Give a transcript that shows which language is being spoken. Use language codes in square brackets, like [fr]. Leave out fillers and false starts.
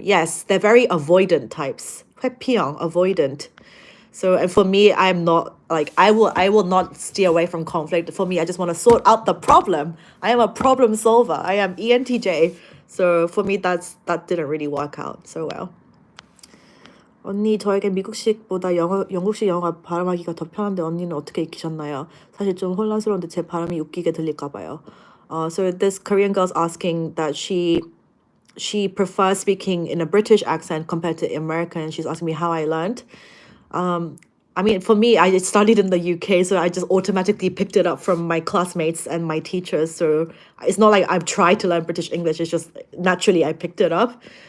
[en] Yes, they're very avoidant types. 회피형, avoidant. So, and for me, I'm not like, I will not steer away from conflict. For me, I just want to sort out the problem. I am a problem solver. I am ENTJ. So for me, that didn't really work out so well. [ko] 언니, 저에게 미국식보다 영국식 영어가 발음하기가 더 편한데 언니는 어떻게 익히셨나요? 사실 좀 혼란스러운데 제 발음이 웃기게 들릴까 봐요. [en] So this Korean girl's asking that she prefers speaking in a British accent compared to American. She's asking me how I learned. I mean, for me, I studied in the UK, so I just automatically picked it up from my classmates and my teachers. So it's not like I've tried to learn British English. It's just naturally I picked it up.